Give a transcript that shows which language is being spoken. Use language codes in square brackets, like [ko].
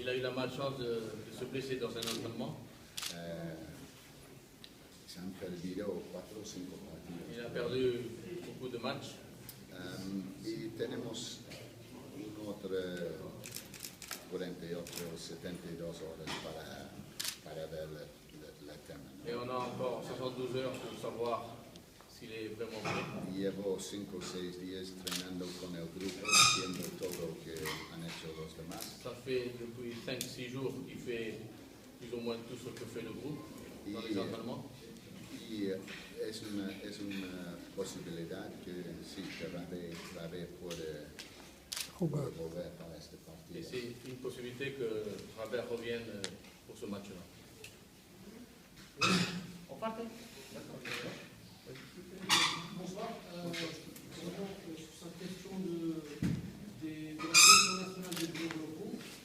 [fr] Il a eu la malchance de se blesser dans un entraînement. [es] Se han perdido 4 o 5 partidos. [fr] Il a perdu beaucoup de matchs. [es] Y tenemos otro 48 o 72 horas para ver la tema, ¿no? [fr] Et on a encore 72 heures pour savoir s'il est vraiment prêt. [es] Llevo 5 o 6 días entrenando con el grupo, viendo todo lo que han hecho los demás. [fr] Ça fait depuis 5-6 jours qu'il fait plus ou moins tout ce que fait le groupe dans les entraînements. [es] Y es una posibilidad que sí, que Rabé puede volver para este [fr] Et [es] partido. [fr] c'est une possibilité que Rabert revienne pour ce match-là. On parte. Bonsoir. Sur cette question de la sélection nationale des joueurs locaux.